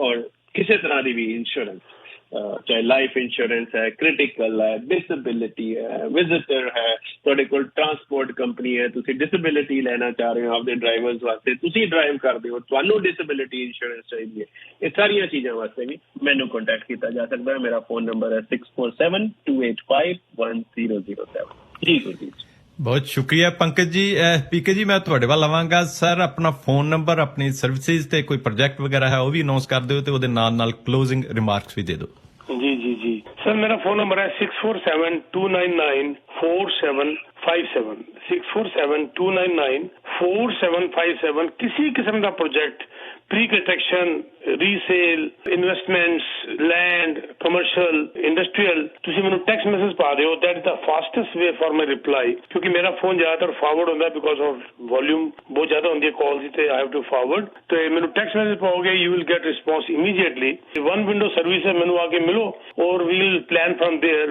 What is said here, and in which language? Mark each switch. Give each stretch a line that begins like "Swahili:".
Punjabi: ਔਰ ਕਿਸੇ ਤਰ੍ਹਾਂ ਦੀ ਵੀ ਇੰਸ਼ੋਰੈਂਸ, ਚਾਹੇ ਲਾਈਫ ਇੰਸ਼ੋਰੈਂਸ ਹੈ, ਕ੍ਰਿਟੀਕਲ ਹੈ, ਡਿਸੇਬਿਲਿਟੀ ਹੈ, ਵਿਜ਼ਿਟਰ ਹੈ, ਤੁਹਾਡੇ ਕੋਲ ਟਰਾਂਸਪੋਰਟ ਕੰਪਨੀ ਹੈ, ਤੁਸੀਂ ਡਿਸੇਬਿਲਿਟੀ ਲੈਣਾ ਚਾਹ ਰਹੇ ਹੋ ਆਪਦੇ ਡਰਾਈਵਰਸ ਵਾਸਤੇ, ਤੁਸੀਂ ਡਰਾਈਵ ਕਰਦੇ ਹੋ, ਤੁਹਾਨੂੰ ਡਿਸੇਬਿਲਿਟੀ ਇੰਸ਼ੋਰੈਂਸ ਚਾਹੀਦੀ ਹੈ, ਇਹ ਸਾਰੀਆਂ ਚੀਜ਼ਾਂ ਵਾਸਤੇ ਵੀ ਮੈਨੂੰ ਕੰਟੈਕਟ ਕੀਤਾ ਜਾ ਸਕਦਾ ਹੈ। ਮੇਰਾ ਫੋਨ ਨੰਬਰ ਹੈ 6472851007। ਜੀ ਗੁਰਦੀਪ ਜੀ ਬਹੁਤ ਸ਼ੁਕਰੀਆ ਪੰਕਜ ਜੀ। ਪੀਕੇ ਜੀ ਮੈਂ ਤੁਹਾਡੇ ਵੱਲ ਆਵਾਂਗਾ। ਸਰ ਆਪਣਾ ਫੋਨ ਨੰਬਰ, ਆਪਣੀ ਸਰਵਿਸਿਜ਼ ਤੇ ਕੋਈ ਪ੍ਰੋਜੈਕਟ ਵਗੈਰਾ ਹੈ ਉਹ ਵੀ ਅਨਾਉਂਸ ਕਰ ਦਿਓ ਤੇ ਉਹਦੇ ਨਾਲ ਕਲੋਜ਼ਿੰਗ ਰਿਮਾਰਕਸ ਵੀ ਦੇ ਦਿਓ।
Hindi: जी सर, मेरा फोन नंबर है 6472994757 6472994757। किसी किस्म का project, pre construction,
Punjabi: resale, investments, land, commercial, industrial, ਤੁਸੀਂ ਮੈਨੂੰ ਟੈਕਸਟ ਮੈਸੇਜ ਪਾ ਦਿਓ।
English: that is the fastest way for my reply,
Punjabi: ਕਿਉਂਕਿ ਮੇਰਾ ਫੋਨ ਜ਼ਿਆਦਾਤਰ ਫਾਰਵਰਡ ਹੁੰਦਾ
English: because of
Punjabi: ਵੋਲਿਊਮ ਬਹੁਤ ਜ਼ਿਆਦਾ ਹੁੰਦੀ ਹੈ ਕਾਲਸ ਦੀ, ਤੇ
English: I have to forward.
Punjabi: ਤੇ ਮੈਨੂੰ ਟੈਕਸਟ ਮੈਸੇਜ ਪਾਓਗੇ,
English: You will get response immediately.
Punjabi: One window service ਹੈ, ਮੈਨੂੰ ਆ ਕੇ ਮਿਲੋ ਔਰ
English: We will plan firm there.